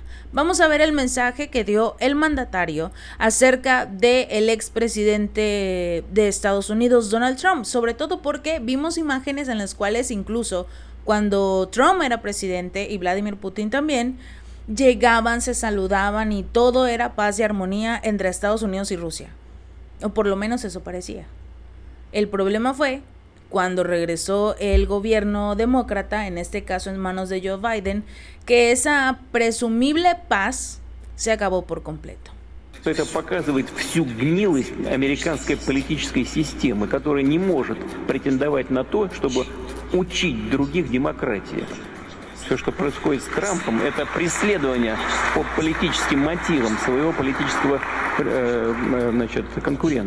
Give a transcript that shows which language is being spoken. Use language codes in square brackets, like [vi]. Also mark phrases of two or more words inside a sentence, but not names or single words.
[es] Vamos a ver el mensaje que dio el mandatario acerca del expresidente de Estados Unidos, Donald Trump, sobre todo porque vimos imágenes en las cuales incluso cuando Trump era presidente y Vladimir Putin también, llegaban, se saludaban y todo era paz y armonía entre Estados Unidos y Rusia. O por lo menos eso parecía. El problema fue cuando regresó el gobierno demócrata, en este caso en manos de Joe Biden, que esa presumible paz se acabó por completo. [ru] Это показывает всю гнилость американской политической системы, которая не может претендовать на то, чтобы учить других демократии. Все, что происходит с Трампом, это преследование по политическим мотивам своего политического конкурента.